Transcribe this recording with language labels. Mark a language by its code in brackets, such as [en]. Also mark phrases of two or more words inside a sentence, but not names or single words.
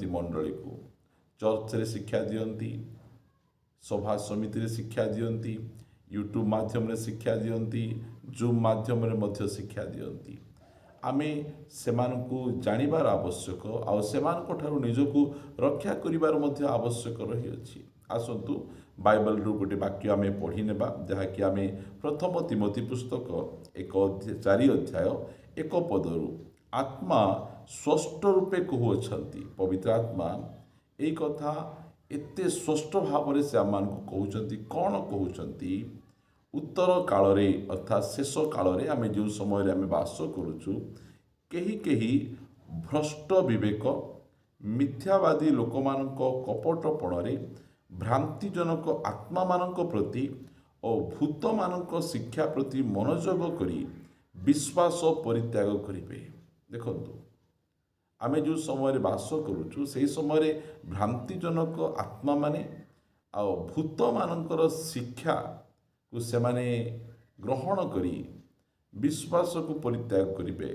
[or] ମଣ୍ଡଳୀ କୁ ଚର୍ଚ୍ଚ ରେ ଶିକ୍ଷା ଦିଅନ୍ତି, ସଭା ସମିତି ରେ ଶିକ୍ଷା ଦିଅନ୍ତି, ୟୁଟ୍ୟୁବ ମାଧ୍ୟମ ରେ ଶିକ୍ଷା ଦିଅନ୍ତି, ଜୁମ ମାଧ୍ୟମ ରେ ମଧ୍ୟ ଶିକ୍ଷା ଦିଅନ୍ତି। ଆମେ ସେମାନ କୁ ଜାଣିବାର ଆବଶ୍ୟକ ଆଉ ସେମାନ କୁ ଠାରୁ ନିଜକୁ ରକ୍ଷା କରିବାର ମଧ୍ୟ ଆବଶ୍ୟକ ରହି ଅଛି। ଆସନ୍ତୁ ବାଇବଲ ରୁ ଗୋଟେ ବାକ୍ୟ ଆମେ ପଢ଼ି ନେବା ଯାହାକି ଆମେ ପ୍ରଥମ ତୀମଥି ପୁସ୍ତକ 4 ଅଧ୍ୟାୟ 1 ପଦରୁ ଆତ୍ମା ସ୍ପଷ୍ଟ ରୂପେ କହୁଛନ୍ତି। ପବିତ୍ର ଆତ୍ମା ଏହି କଥା ଏତେ ସ୍ପଷ୍ଟ ଭାବ ମେଁ ସେ ଆମାନ କୁ କହୁଛନ୍ତି। କଉଣ କହୁଛନ୍ତି? ଉତ୍ତର କାଳ ରେ ଅର୍ଥାତ ଶେଷ କାଳ ରେ ଆମେ ଯେଉଁ ସମୟ ରେ ଆମେ ବାସ କରୁଛୁ କେହି କେହି ଭ୍ରଷ୍ଟ ବିବେକ ମିଥ୍ୟାବାଦୀ ଲୋକମାନଙ୍କ କପଟପଣ ରେ ଭ୍ରାନ୍ତିଜନକ ଆତ୍ମା ମାନଙ୍କ ପ୍ରତି ଆଉ ଭୂତ ମାନଙ୍କ ଶିକ୍ଷା ପ୍ରତି ମନୋଯୋଗ କରି ବିଶ୍ୱାସ ପରିତ୍ୟାଗ କରିବେ। ଦେଖନ୍ତୁ ଆମେ ଯେଉଁ ସମୟ ବାସ କରୁଛୁ ସେ ସମୟ ଭ୍ରାନ୍ତିଜନକ ଆତ୍ମା ମାନେ ଆ ଭୂତ ମାନଙ୍କର ଶିକ୍ଷା କୁ ସେ ମାନେ ଗ୍ରହଣ କରି ବିଶ୍ୱାସ କୁ ପରିତ୍ୟାଗ କରିବେ।